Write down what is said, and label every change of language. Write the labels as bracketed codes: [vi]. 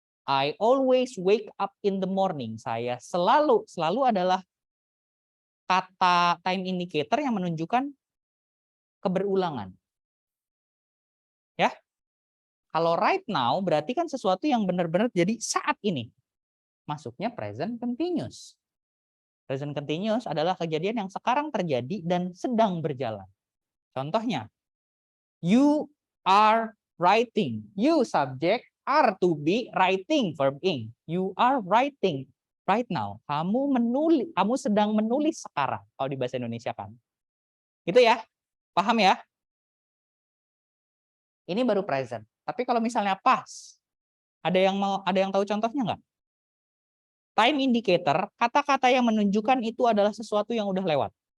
[en] I always wake up in the morning. [id] Saya selalu adalah kata time indicator yang menunjukkan keberulangan. Ya. Kalau [en] right now [id] berarti kan sesuatu yang benar-benar jadi saat ini. Masuknya present continuous. Present continuous adalah kejadian yang sekarang terjadi dan sedang berjalan. Contohnya, [en] you are writing. You subject, are to be, writing verb ing. You are writing right now. [id] Kamu sedang menulis sekarang kalau di bahasa Indonesia kan. Gitu ya. Paham ya? Ini baru present. Tapi kalau misalnya past, ada yang tahu contohnya nggak? Time indicator, kata-kata yang menunjukkan itu adalah sesuatu yang udah lewat.